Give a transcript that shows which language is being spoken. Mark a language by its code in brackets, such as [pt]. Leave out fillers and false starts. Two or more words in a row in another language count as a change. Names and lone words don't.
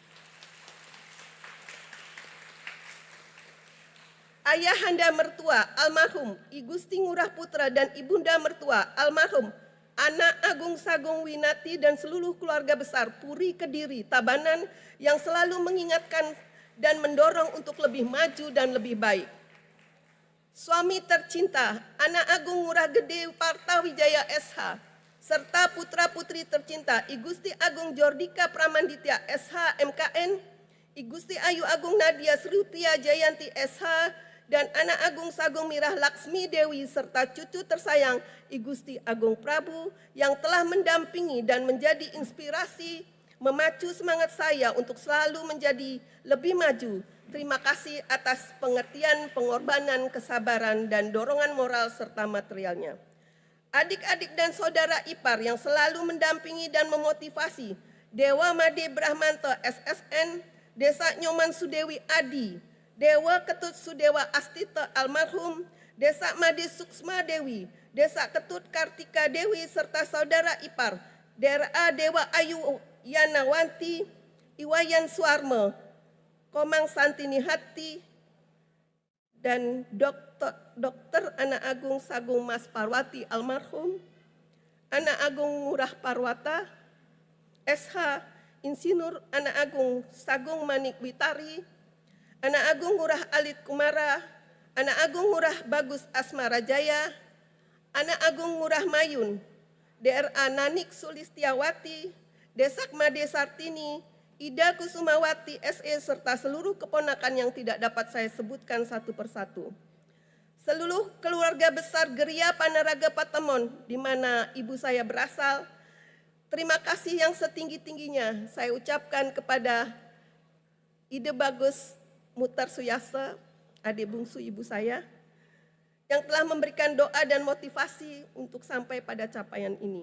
[id] Ayahanda mertua almarhum I Gusti Ngurah Putra dan ibunda mertua almarhum Ana Agung Sagung Winati dan seluruh keluarga besar Puri Kediri Tabanan yang selalu mengingatkan dan mendorong untuk lebih maju dan lebih baik. Suami tercinta Ana Agung Ngurah Gede Partawijaya SH serta putra-putri tercinta I Gusti Agung Jordika Pramanditya SH MKN, I Gusti Ayu Agung Nadia Srutia Jayanti SH, dan Anak Agung Sagung Mirah Laksmi Dewi serta cucu tersayang I Gusti Agung Prabu yang telah mendampingi dan menjadi inspirasi memacu semangat saya untuk selalu menjadi lebih maju. Terima kasih atas pengertian, pengorbanan, kesabaran, dan dorongan moral serta materialnya. Adik-adik dan saudara ipar yang selalu mendampingi dan memotivasi, Dewa Made Brahmanto SSN, Desa Nyoman Sudewi Adi, Dewa Ketut Sudewa Astita almarhum, Desa Made Suksma Dewi, Desa Ketut Kartika Dewi, serta saudara ipar, Dewa Ayu Yanawanti, Iwayan Suarme, Komang Santini Hati, dan Dr. Anak Agung Sagung Mas Parwati almarhum, Anak Agung Ngurah Parwata, SH Insinyur Anak Agung Sagung Manik Witari, Anak Agung Ngurah Alit Kumara, Anak Agung Ngurah Bagus Asmara Jaya, Anak Agung Ngurah Mayun, DRA Nanik Sulistiawati, Desak Made Sartini, Ida Kusumawati SE, serta seluruh keponakan yang tidak dapat saya sebutkan satu persatu. Seluruh keluarga besar Geria Panaraga Patemon, di mana ibu saya berasal, terima kasih yang setinggi-tingginya saya ucapkan kepada Ide Bagus Mutar Suyasa, adik bungsu ibu saya, yang telah memberikan doa dan motivasi untuk sampai pada capaian ini.